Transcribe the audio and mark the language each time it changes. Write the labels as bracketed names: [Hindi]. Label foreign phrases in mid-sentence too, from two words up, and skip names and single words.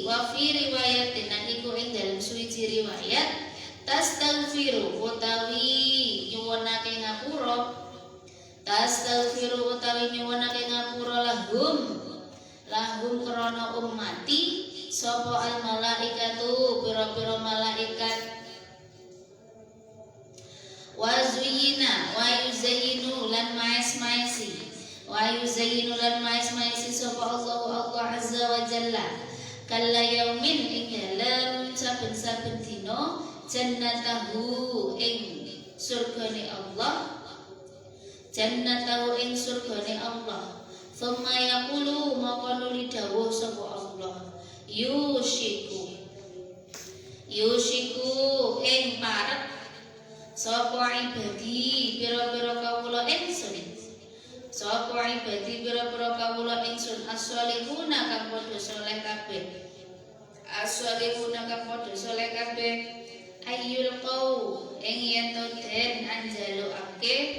[Arabic] وفي رواية [Javanese] iku ing dalem suwiji riwayat tastaghfiru utawi nyuwunake ngapura lahum krana ummati sapa [Arabic] الملائكة [Javanese] pira-pira malaikat. [Arabic] ويزين [Javanese] lan maes-maesi sapa [Arabic] الله عز وجل كل يوم [Javanese] ing dalem saben-saben dina jannatahu ing surgane Allah. [Arabic] ثم يقول [Javanese] maka nuli dawuh sapa Allah yushiku ing parek sapa ibadi pira-pira kawula ingsun as-sholihuna kang padha saleh kabeh ayyul qaw ing yen to den anjalukake